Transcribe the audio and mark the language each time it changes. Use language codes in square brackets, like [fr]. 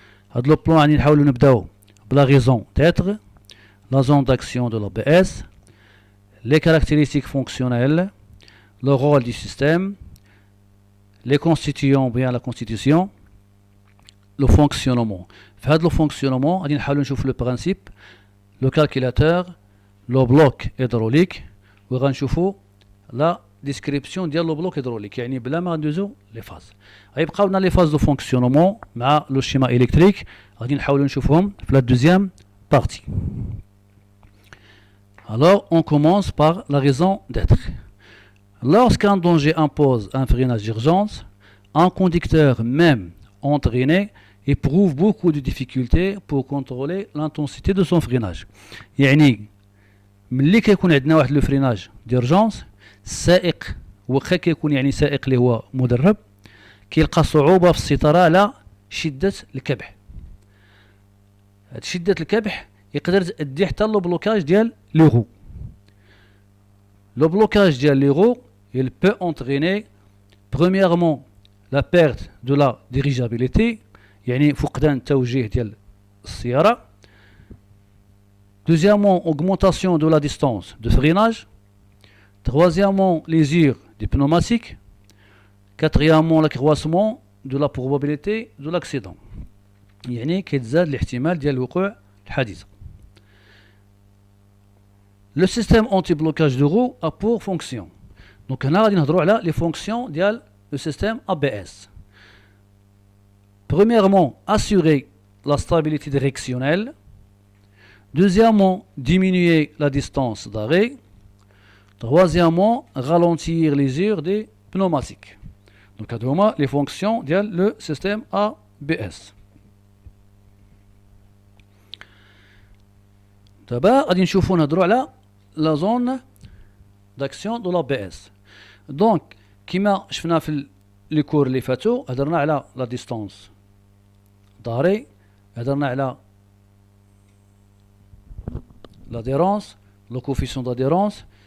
[ar] هذا [fr] le plan [ar] غادي نحاولوا نبداو بلا [fr] raison d'être, la zone d'action de l'ABS, les caractéristiques fonctionnelles, le rôle du système, les constituants bien la constitution, le fonctionnement. [ar] في هذا [fr] le fonctionnement [ar] غادي نحاولوا نشوف [fr] le principe, le calculateur, le bloc hydraulique, [ar] وغنشوفوا [fr] la description [ar] ديال [fr] le bloc hydraulique, [ar] يعني بلا ما غندوزو لي فاز. غيبقاو لنا لي فاز دو فونكسيونمون مع لو شيما électrique غادي نحاولوا نشوفهم في [fr] la deuxième partie. Alors on commence par la raison d'être. Lorsqu'un danger impose un freinage d'urgence, un conducteur même entraîné éprouve beaucoup de difficultés pour contrôler l'intensité de son freinage. [ar] يعني ملي كيكون عندنا واحد لو فريناج ديرجونس، السائق واخا كيكون يعني سائق اللي هو مدرب كيلقى صعوبة في السيطرة على شدة الكبح. هاد شدة الكبح يقدر تأدي حتى لو بلوكاج ديال لي غو. [fr] Le blocage [ar] ديال لي غو [fr] il peut entraîner premièrement la perte de la dirigeabilité, [ar] يعني فقدان التوجيه ديال السيارة. [fr] Deuxièmement, augmentation de la distance de freinage. Troisièmement, l'usure des pneumatiques. Quatrièmement, l'accroissement de la probabilité de l'accident. [ar] يعني كيتزاد الاحتمال ديال وقوع الحادثة. [fr] Le système anti-blocage de roue a pour fonction. Donc [ar] هنا غادي نهضروا على [fr] les fonctions [ar] ديال [fr] le système ABS. Premièrement, assurer la stabilité directionnelle. Deuxièmement, diminuer la distance d'arrêt. Troisièmement, ralentir l'usure des pneumatiques. Donc [ar] هادو هما [fr] les fonctions [ar] ديال [fr] le système ABS. [ar] دابا غادي نشوفوا نهضروا على [fr] la zone d'action de l'ABS. [ar] Donc كما شفنا في لي كور اللي فاتوا هضرنا على لا ديستانس داري، هضرنا على لاديرونس، لو كوفيسيون داديرونس.